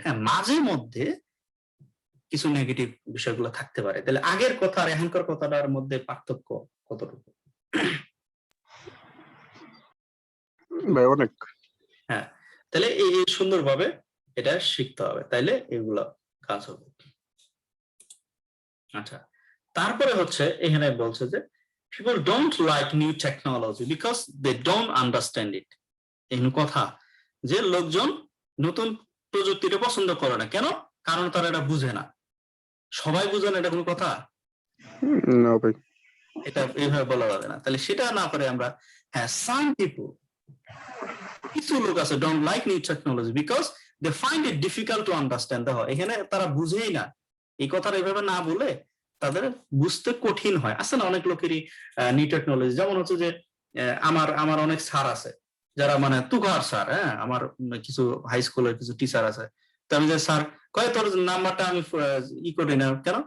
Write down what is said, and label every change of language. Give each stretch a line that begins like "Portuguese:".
Bangla: হ্যাঁ, মাঝে মধ্যে কিছু নেগেটিভ বিষয়গুলো থাকতে পারে। তাহলে আগের কথা আর এখনকার কথাটার মধ্যে পার্থক্য কতটুকু? ভাই অনেক। হ্যাঁ, তাহলে এই সুন্দরভাবে এটা শিখতে হবে, তাইলে এগুলো কাজ হবে। আচ্ছা, তারপরে হচ্ছে এখানে বলছে যে
English: people don't like new technology because they don't understand it।
Bangla: এই কথা যে লোকজন নতুন প্রযুক্তিটা পছন্দ করে না, কেন? কারণ তারা এটা বুঝে না। সবাই বুঝে না, এটা কোনো কথা? না ভাই, এটা এইভাবে বলা যাবে না। তাহলে সেটা না করে আমরা, হ্যাঁ,
English: some people,
Bangla: কিছু লোক আছে
English: don't like new technology because they find it difficult to understand।
Bangla: দেখো এখানে তারা বুঝেই না, এই কথাটা এইভাবে না বলে তাদের বুঝতে কঠিন হয়। আছে না অনেক লোকেরই নিউ টেকনোলজি, যেমন হচ্ছে যে আমার অনেক স্যার আছে যারা মানে তুঘার স্যার, হ্যাঁ, আমার কিছু হাই স্কুলের কিছু টিচার আছে, তো আমি যে স্যার কয় তোর নাম্বারটা আমি করি না, কেন?